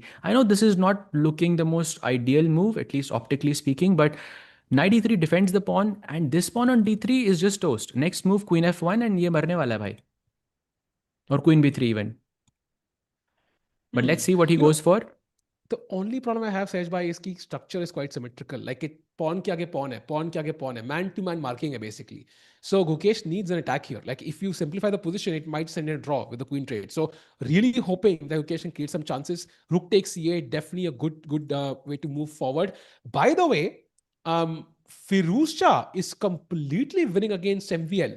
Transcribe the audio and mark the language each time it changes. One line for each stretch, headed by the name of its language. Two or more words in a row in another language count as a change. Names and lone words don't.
English: I know this is not looking the most ideal move, at least optically speaking, but knight e3 defends the pawn, and this pawn on d3 is just toast. Next move queen f1, and
Hindi: ये मारने वाला है भाई.
English: Or queen b3 even. But Hmm. let's see what he You know, goes for. the only problem I have, Sahej bhai, is ki structure is quite symmetrical. Like it,
Hindi: पॉन के आगे पॉन है, पॉन के आगे पॉन है,
English: man to man marking hai basically. So Gukesh needs an attack here. Like if you simplify the position, it might send a draw with the queen trade. So really hoping that Gukesh can create some chances. Rook takes c8, definitely a good way to move forward. By the way, Firuzja is completely winning against MVL.